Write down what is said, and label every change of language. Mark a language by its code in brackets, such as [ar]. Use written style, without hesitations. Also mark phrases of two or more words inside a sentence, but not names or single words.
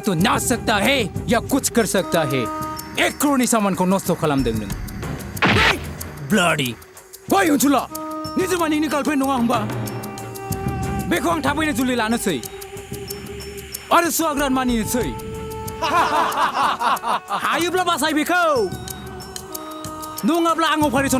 [hi] तो नाच सकता है या कुछ कर सकता है [brx] 1 करोड़नि सामानखौ नस्थ' खालामदों नों ब्लाडी गय अनसुला निजोमा नोंनि गार्लफ्रेन्ड नङा होमबा बेखौ आं थाबैनो जुलि लानोसै आरो सुवाग्रान मानिनोसै हायोब्ला बासाय बेखौ नङाब्ला आं अपारेसन